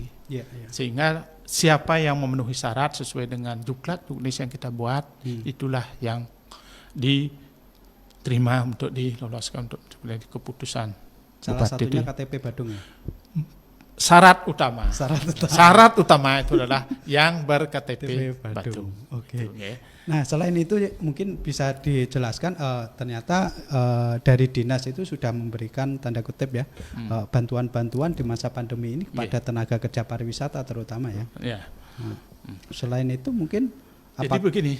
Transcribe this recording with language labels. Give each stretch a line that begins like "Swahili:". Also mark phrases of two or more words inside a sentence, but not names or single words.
Indonesian: Sehingga siapa yang memenuhi syarat sesuai dengan juknis yang kita buat, itulah yang diterima untuk diloloskan untuk keputusan Salah Bupati satunya itu. KTP Badung ya? syarat utama. Syarat utama itu adalah yang KTP ber-KTP Badung. Badung. Oke. Oke. Nah, selain itu mungkin bisa dijelaskan ternyata dari dinas itu sudah memberikan tanda kutip ya bantuan-bantuan di masa pandemi ini kepada tenaga kerja pariwisata terutama ya. Ya. Nah, selain itu mungkin Jadi begini.